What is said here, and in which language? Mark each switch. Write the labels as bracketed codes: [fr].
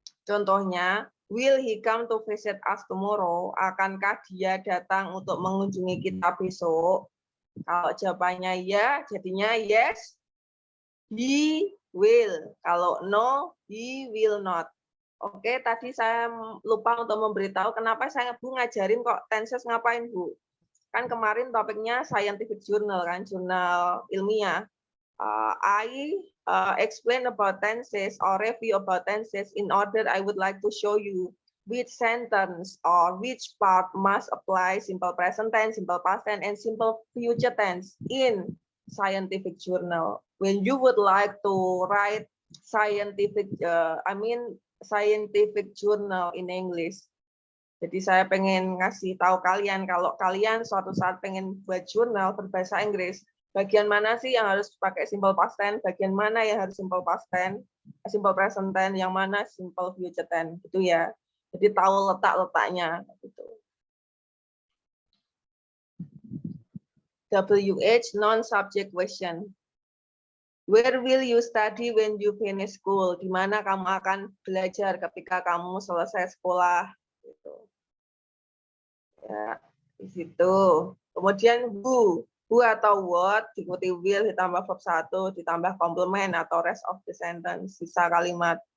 [id] Contohnya, [en] will he come to visit us tomorrow? [id] Akankah dia datang untuk mengunjungi kita besok? Kalau jawabannya ya, jadinya [en] yes, he will. [id] Kalau no, [en] he will not. [id] Oke, tadi saya lupa untuk memberitahu kenapa saya Bu ngajarin kok tenses ngapain Bu? Kan kemarin topiknya [en] scientific journal [id] kan, jurnal ilmiah. [en] I explain about tenses or review about tenses in order I would like to show you which sentence or which part must apply simple present tense, simple past tense, and simple future tense in scientific journal. When you would like to write scientific, scientific journal in English. [id] Jadi saya pengen ngasih tahu kalian kalau kalian suatu saat pengen buat jurnal berbahasa Inggris, bagian mana sih yang harus pakai simple past tense, bagian mana yang harus simple past tense, simple present tense, yang mana simple future tense, gitu ya. Jadi tahu letak-letaknya gitu. [en] WH non-subject question. Where will you study when you finish school? [id] Di mana kamu akan belajar ketika kamu selesai sekolah? Gitu. Ya, di situ. Kemudian who atau what diikuti will ditambah verb 1 ditambah complement atau [en] rest of the sentence, [id] sisa kalimat.